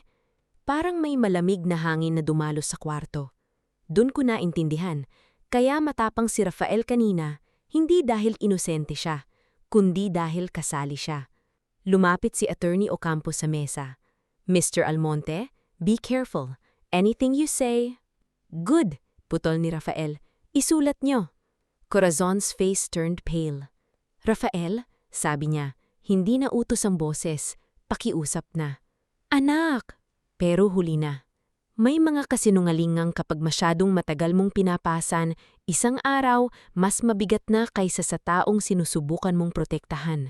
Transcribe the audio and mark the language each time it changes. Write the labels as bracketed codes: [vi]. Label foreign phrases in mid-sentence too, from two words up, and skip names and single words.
[tl] Parang may malamig na hangin na dumalo sa kwarto. Doon ko naintindihan. Kaya matapang si Rafael kanina, hindi dahil inosente siya, kundi dahil kasali siya. Lumapit si Attorney Ocampo sa mesa. [en] Mr. Almonte, be careful. Anything you say. Good, [tl] putol ni Rafael. Isulat nyo. [en] Corazon's face turned pale. [tl] Rafael, sabi niya, hindi na utos ang boses. Pakiusap na. Anak! Pero huli na. May mga kasinungalingang kapag masyadong matagal mong pinapasan, isang araw mas mabigat na kaysa sa taong sinusubukan mong protektahan.